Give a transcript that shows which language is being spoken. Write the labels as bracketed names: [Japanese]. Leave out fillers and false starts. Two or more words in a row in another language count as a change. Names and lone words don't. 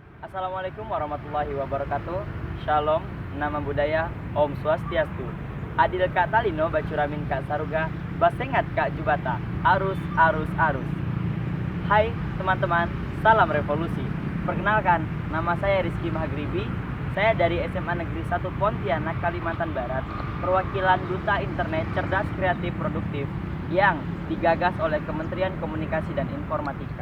[Arabic] السلام عليكم ورحمة الله وبركاته. [Indonesian] Shalom, nama budaya, [Balinese] Om Swastiastu. [Kendayan] Adil Kak Talino, Bacuramin Kak Saruga, Basengat Kak Jubata, arus, arus, arus. [Indonesian] Hai teman-teman, salam revolusi. Perkenalkan, nama saya Rizky Mahagribi. Saya dari SMA Negeri 1 Pontianak, Kalimantan Barat, perwakilan Duta Internet Cerdas Kreatif Produktif yang digagas oleh Kementerian Komunikasi dan Informatika.